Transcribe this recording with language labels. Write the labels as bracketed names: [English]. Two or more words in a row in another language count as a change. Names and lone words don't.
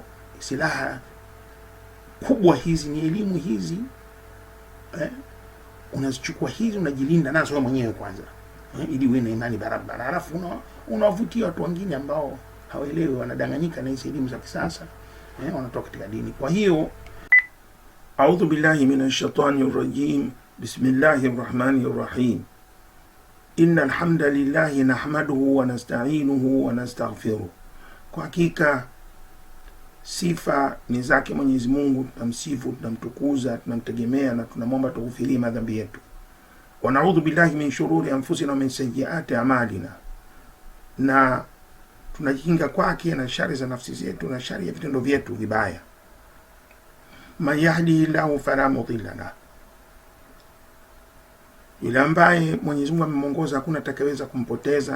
[Swahili] Silaha kubwa hizi ni elimu hizi, unazichukua hizi, unajilinda nazo wewe mwenyewe kwanza, ili uwe na imani barabara. Alafu unawavutia watu wengine ambao hawaelewi, wanadanganyika na hizi elimu za kisasa, wanatoka katika dini. Kwa hiyo [Arabic] أعوذ بالله من الشيطان الرجيم بسم الله الرحمن الرحيم إن الحمد لله نحمده ونستعينه ونستغفره. [Swahili] Kwa hakika sifa ni zake Mwenyezi Mungu, tunamsifu, tunamtukuza, tunamtegemea, na tunamwomba tughfirie madhambi yetu. [Arabic] ونعوذ بالله من شرور أنفسنا ومن سيئات أعمالنا, [Swahili] na tunajikinga kwake na shari za nafsi zetu na shari ya vitendo vyetu vibaya. [Arabic] من يهده الله فلا مضل له, [Swahili] yule ambaye Mwenyezi Mungu amemongoza hakuna atakayeweza kumpoteza.